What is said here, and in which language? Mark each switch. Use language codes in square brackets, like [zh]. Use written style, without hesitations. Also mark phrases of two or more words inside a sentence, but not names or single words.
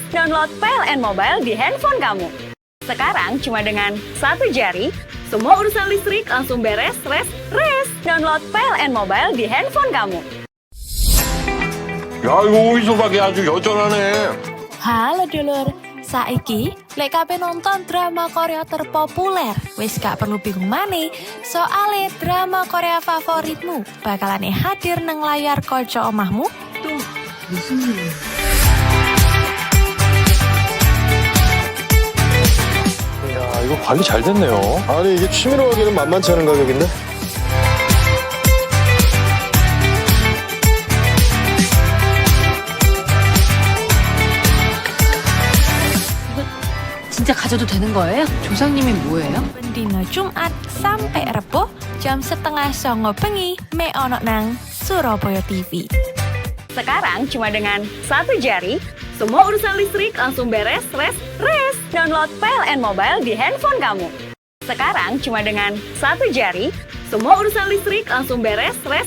[id] Download PLN Mobile di handphone kamu. Sekarang cuma dengan satu jari, semua urusan listrik langsung beres, res. Download PLN Mobile di handphone kamu. [ko] 야, 이거 오이소박이 아주 여전하네. [jv] Halo dulur, saiki lek kabeh nonton drama Korea terpopuler, wis gak perlu bingung maneh, soale drama Korea favoritmu bakalan hadir nang layar kaca omahmu. [id] Tuh, di sini. [ko] 야, 이거 관리 잘 됐네요. 아니, 이게 취미로 하기는 만만치 않은 가격인데? 진짜 가져도 되는 거예요? 조상님이 뭐예요? [jv] Dino Jumat sampai Rebo jam 8:30 bengi me ono nang Surabaya TV. [id] Sekarang cuma dengan satu jari, semua urusan listrik langsung beres, res. Download PLN Mobile di handphone kamu. Sekarang cuma dengan satu jari, semua urusan listrik langsung beres, res.